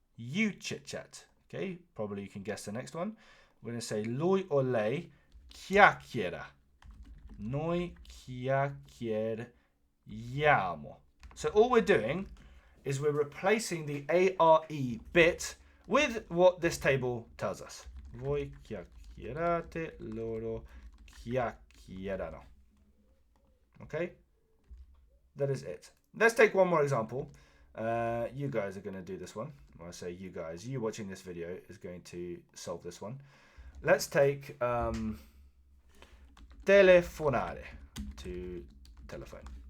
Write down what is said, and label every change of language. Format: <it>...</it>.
<en>You chit chat. Okay, probably you can guess the next one. We're going to say</en> <it>lui o lei chiacchiera. Noi chiacchieriamo.</it> <en>So all we're doing is we're replacing the are bit with what this table tells us.</en> <it>Voi chiacchierate, loro chiacchierano.</it> <en>Okay? That is it. Let's take one more example. You guys are going to do this one. When I say you guys, you watching this video is going to solve this one. Let's take telefonare, to telephone.</en>